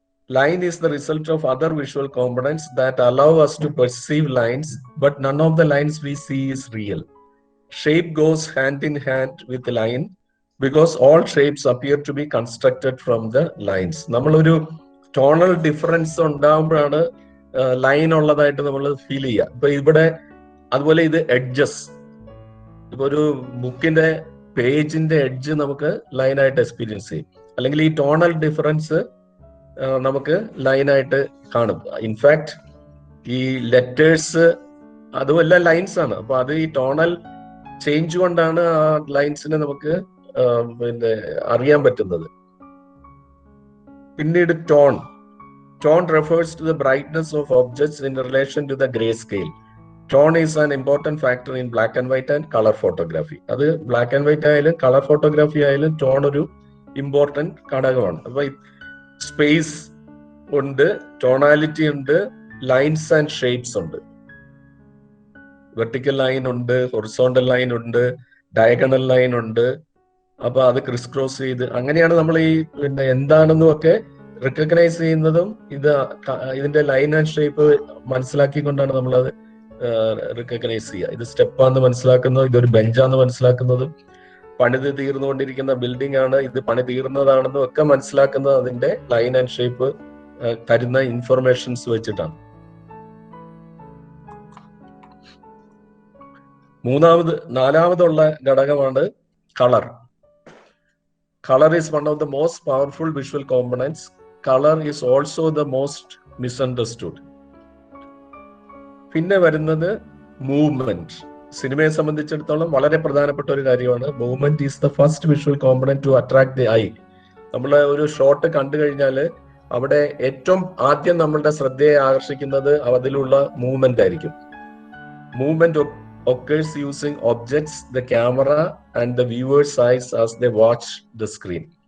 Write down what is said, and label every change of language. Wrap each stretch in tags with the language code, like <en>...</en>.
<en>Line is the result of other visual components that allow us to perceive lines, but none of the lines we see is real. Shape goes hand in hand with the line because all shapes appear to be constructed from the lines.</en> <ml>നമ്മളൊരു tonal difference ഉണ്ടാകുമ്പോഴാണ് line ഉള്ളതായിട്ട് നമ്മൾ feel ചെയ്യുക. ഇപ്പൊ ഇവിടെ അതുപോലെ ഇത് edges, ഇപ്പൊ ഒരു ബുക്കിന്റെ പേജിന്റെ എഡ്ജ് നമുക്ക് ലൈനായിട്ട് എക്സ്പീരിയൻസ് ചെയ്യും. അല്ലെങ്കിൽ ഈ ടോണൽ ഡിഫറൻസ് നമുക്ക് ലൈനായിട്ട് കാണും. ഇൻഫാക്ട് ഈ ലെറ്റേഴ്സ് അതും എല്ലാം ലൈൻസ് ആണ്. അപ്പൊ അത് ഈ ടോണൽ ചേഞ്ച് കൊണ്ടാണ് ആ ലൈൻസിനെ നമുക്ക് പിന്നെ അറിയാൻ പറ്റുന്നത്. പിന്നീട്</ml> <en>Tone refers to the brightness of objects in relation to the grayscale. Tone is an important factor in black and white and color photography.</en> <ml>അത് ബ്ലാക്ക് ആൻഡ് വൈറ്റ് ആയാലും കളർ ഫോട്ടോഗ്രാഫി ആയാലും ടോൺ ഒരു ഇമ്പോർട്ടന്റ് ഘടകമാണ്. അപ്പൊ space ഉണ്ട്, tonality ഉണ്ട്, lines and shapes ഉണ്ട്. Vertical line ഉണ്ട്, ഹൊറിസോണ്ടൽ ലൈൻ ഉണ്ട്, ഡയഗണൽ ലൈൻ ഉണ്ട്. അപ്പൊ അത് ക്രിസ് ക്രോസ് ചെയ്ത് അങ്ങനെയാണ് നമ്മൾ ഈ പിന്നെ എന്താണെന്നും ഒക്കെ റിക്കഗ്നൈസ് ചെയ്യുന്നതും ഇതിന്റെ ലൈൻ ആൻഡ് ഷേപ്പ് മനസ്സിലാക്കിക്കൊണ്ടാണ് നമ്മളത് റിക്കഗ്നൈസ് ചെയ്യുക. ഇത് സ്റ്റെപ്പാന്ന് മനസ്സിലാക്കുന്നത്, ഇതൊരു ബെഞ്ചാന്ന് മനസ്സിലാക്കുന്നതും, പണിത് തീർന്നുകൊണ്ടിരിക്കുന്ന ബിൽഡിംഗ് ആണ്, ഇത് പണി തീർന്നതാണെന്നും ഒക്കെ മനസ്സിലാക്കുന്നത് അതിന്റെ ലൈൻ ആൻഡ് ഷേപ്പ് തരുന്ന ഇൻഫർമേഷൻസ് വെച്ചിട്ടാണ്. നാലാമതുള്ള ഘടകമാണ് colour.</ml> <en>Color is one of the most powerful visual components. Color is also the most misunderstood.</en> <ml>പിന്നെ വരുന്നത് മൂവ്മെന്റ്. സിനിമയെ സംബന്ധിച്ചിടത്തോളം വളരെ പ്രധാനപ്പെട്ട ഒരു കാര്യമാണ്.</ml> <en>Movement is the first visual component to attract the eye.</en> <ml>നമ്മൾ ഒരു ഷോട്ട് കണ്ടു കഴിഞ്ഞാൽ അവിടെ ഏറ്റവും ആദ്യം നമ്മളുടെ ശ്രദ്ധയെ ആകർഷിക്കുന്നത് അതിലുള്ള മൂവ്മെന്റ് ആയിരിക്കും.</ml> <en>Movement occurs using objects, the camera and the viewer's eyes as they watch the screen.</en>